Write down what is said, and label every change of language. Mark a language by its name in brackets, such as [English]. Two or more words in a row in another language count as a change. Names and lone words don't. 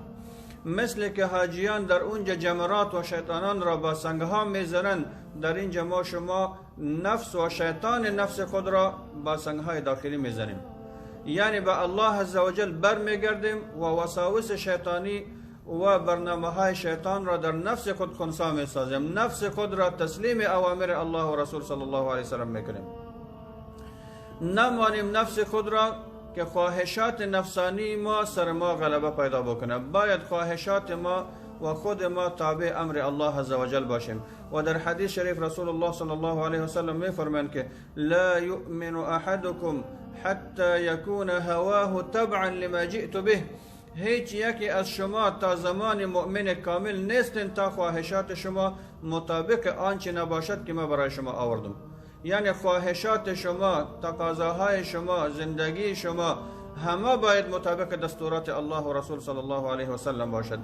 [Persian] مثل که حاجیان در اونجا جمرات و شیطانان را با سنگها میزنند، در اینجا ما شما نفس و شیطان نفس خود را با سنگهای داخلی میزنیم، یعنی به الله عزوجل برمیگردیم و وساوس شیطانی و برنامه های شیطان را در نفس خود خنثی میسازیم، نفس خود را تسلیم اوامر الله و رسول [Arabic] صلی الله علیه وسلم [Persian] میکنیم. نمانیم نفس خود را که خواهشات نفسانی ما سر ما غلبه پیدا بکنه. باید خواهشات ما و خود ما تابع امر الله عزوجل باشیم. و در حدیث شریف [Arabic] رسول الله صلی الله علیه وسلم [Persian] میفرمایند که [Arabic] لا یؤمن احدکم حتی یکون هواه تبعا لما جئت به، [Persian] هیچ یکی از شما تا زمان مؤمن کامل نیستند تا خواهشات شما مطابق آنچه نباشد که ما برای شما آوردم. یعنی خواهشات شما، تقاضاهای شما، زندگی شما همه باید مطابق دستورات الله و رسول [Arabic] صلی الله علیه و سلم [Persian] باشد.